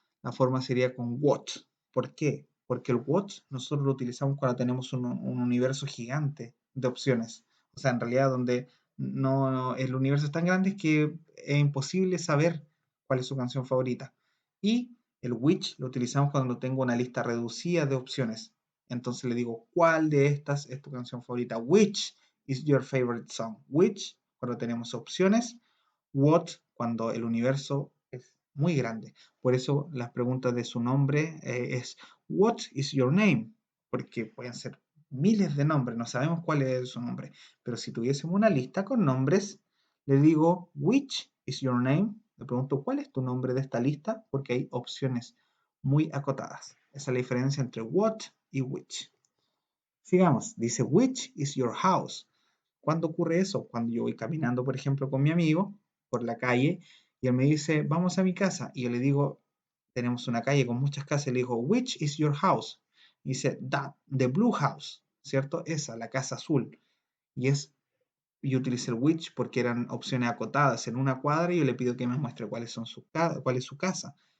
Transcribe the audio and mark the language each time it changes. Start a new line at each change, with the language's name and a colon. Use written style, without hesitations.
Spanish: La forma sería con what. ¿Por qué? Porque el what nosotros lo utilizamos cuando tenemos un universo gigante de opciones. O sea, en realidad donde el universo es tan grande que es imposible saber cuál es su canción favorita. Y el which lo utilizamos cuando tengo una lista reducida de opciones. Entonces le digo, ¿cuál de estas es tu canción favorita?
English: Which is your favorite song?
Spanish: Which, cuando tenemos opciones. What, cuando el universo es muy grande. Por eso las preguntas de su nombre es
English: What is your name?
Spanish: Porque pueden ser miles de nombres, no sabemos cuál es su nombre. Pero si tuviésemos una lista con nombres, le digo
English: Which is your name?
Spanish: Le pregunto ¿cuál es tu nombre de esta lista? Porque hay opciones muy acotadas. Esa es la diferencia entre what y which. Sigamos, dice
English: Which is your house?
Spanish: ¿Cuándo ocurre eso? Cuando yo voy caminando, por ejemplo, con mi amigo por la calle y él me dice, vamos a mi casa. Y yo le digo, tenemos una calle con muchas casas. Y le digo,
English: which is your house?
Spanish: Y dice,
English: that, the blue house,
Spanish: ¿cierto? Esa, la casa azul. Y yo utilicé el which porque eran opciones acotadas en una cuadra y yo le pido que me muestre cuál es su casa.